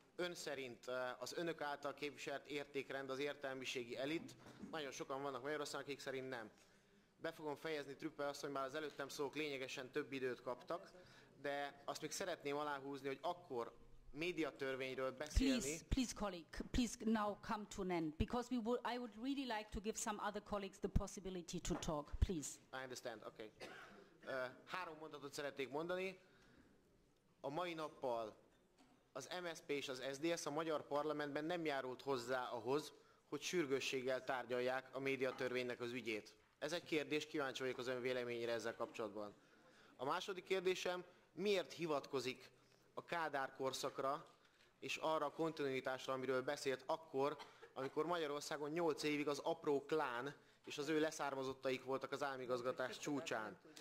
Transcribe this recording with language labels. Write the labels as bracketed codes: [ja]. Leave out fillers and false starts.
[hu] Ön szerint az önök által képviselt értékrend az értelmiségi elit, nagyon sokan vannak Magyarországon, akik szerint nem. Be fogom fejezni, Trüppel asszony, már az előttem szólók lényegesen több időt kaptak, de azt még szeretném aláhúzni, hogy akkor médiatörvényről beszélni... [en] Please, colleague, please now come to an end, because I would really like to give some other colleagues the possibility to talk, please. I understand, okay. [hu] 3 mondatot szeretnék mondani. A mai nappal az MSZP és az SZDSZ a magyar parlamentben nem járult hozzá ahhoz, hogy sürgősséggel tárgyalják a médiatörvénynek az ügyét. Ez egy kérdés, kíváncsi vagyok az ön véleményére ezzel kapcsolatban. A második kérdésem, miért hivatkozik a Kádár korszakra és arra a kontinuitásra, amiről beszélt akkor, amikor Magyarországon 8 évig az apró klán és az ő leszármazottaik voltak az államigazgatás csúcsán.